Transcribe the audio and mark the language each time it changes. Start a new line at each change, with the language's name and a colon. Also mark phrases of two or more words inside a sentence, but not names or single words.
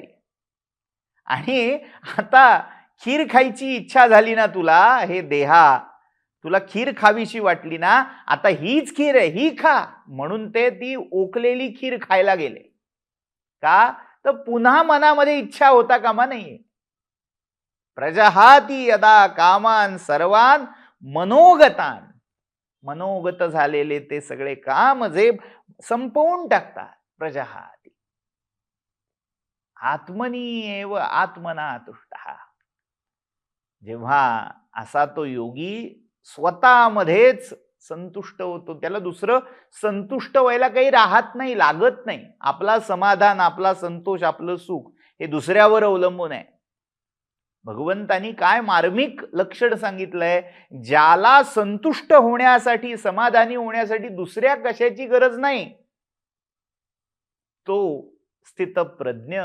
Marathi: आणि आता खीर खायची इच्छा झाली ना तुला, हे देहा तुला खीर खावीशी वाटली ना, आता हीच खीर आहे, ही खा म्हणून ते ती ओकलेली खीर खायला गेले. का? तर पुन्हा मनामध्ये इच्छा होता कामा नाही.
Sanskrit: प्रजहाती यदा कामान सर्वान मनोगतान.
Marathi: मनोगत झालेले ते सगळे काम जे संपवून टाकतात.
Sanskrit: प्रजहाती आत्मनी एव आत्मना तुष्टः.
Marathi: जेव्हा असा तो योगी स्वतःमध्येच संतुष्ट होतो, त्याला दुसरं संतुष्ट व्हायला काही राहत नाही, लागत नाही. आपला समाधान, आपला संतोष, आपलं सुख हे दुसऱ्यावर अवलंबून आहे. भगवंतानी काय मार्मिक लक्षण सांगितलंय, ज्याला संतुष्ट होण्यासाठी, समाधानी होण्यासाठी दुसऱ्या कशाची गरज नाही, तो स्थितप्रज्ञ.